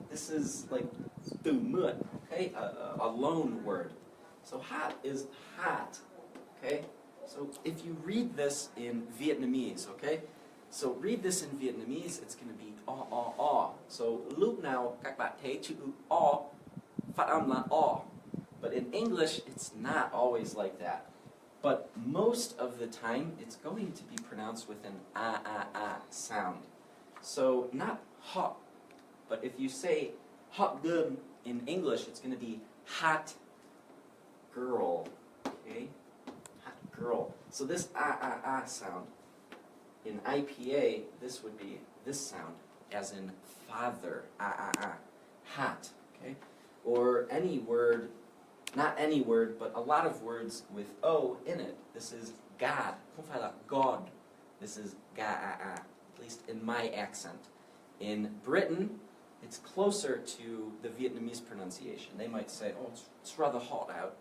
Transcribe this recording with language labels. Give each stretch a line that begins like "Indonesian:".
English: This is like từ mượn, okay? A loan word. So hot is hot, okay? So if you read this in Vietnamese, okay? So read this in Vietnamese, it's going to be o.
Vietnamese: So lúc nào các bạn thấy chữ o, phát âm là o.
English: But in English, it's not always like that. but most of the time it's going to be pronounced with an ah sound. So not hot, but if you say hot girl in English, it's going to be hot girl, okay? Hot girl. So this ah sound, in IPA, this would be this sound, as in father, hot, okay? Or any word, not any word, but a lot of words with O in it. This is God,
Vietnamese: không phải là
English: God. This is ga, at least in my accent. In Britain, it's closer to the Vietnamese pronunciation. They might say, oh, it's rather hot out.